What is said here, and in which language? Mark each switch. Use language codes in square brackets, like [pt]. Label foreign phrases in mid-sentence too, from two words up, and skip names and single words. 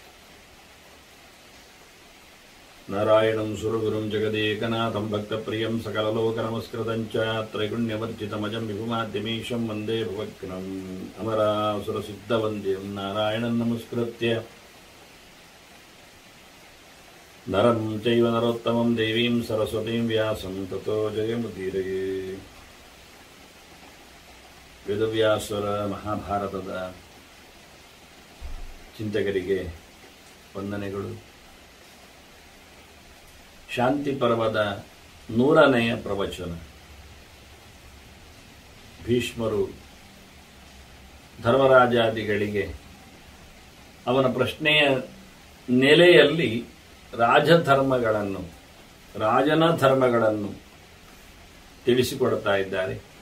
[sa] नारायणं सुरगुरुं जगदेकनाथं भक्तप्रियं सकललोकनमस्कृतं च त्रैगुण्यवर्जितमजं विभुमाद्यमीशं वन्दे भवग्नम् अमरासुरसिद्धवन्द्यं नारायणं नमस्कृत्य नरं चैव नरोत्तमं देवीं सरस्वतीं व्यासं ततो जयमुदीरये [kn] ವೇದವ್ಯಾಸರ ಮಹಾಭಾರತದ ಚಿಂತಕರಿಗೆ ವಂದನೆಗಳು. ಶಾಂತಿ ಪರ್ವದ 100ನೇ ಪ್ರವಚನ. ಭೀಷ್ಮರು ಧರ್ಮರಾಜಾದಿಗಳಿಗೆ ಅವನ ಪ್ರಶ್ನೆಯ ನೆಲೆಯಲ್ಲಿ ರಾಜನ ಧರ್ಮಗಳನ್ನು ತಿಳಿಸಿಕೊಡ್ತಾ ಇದ್ದಾರೆ.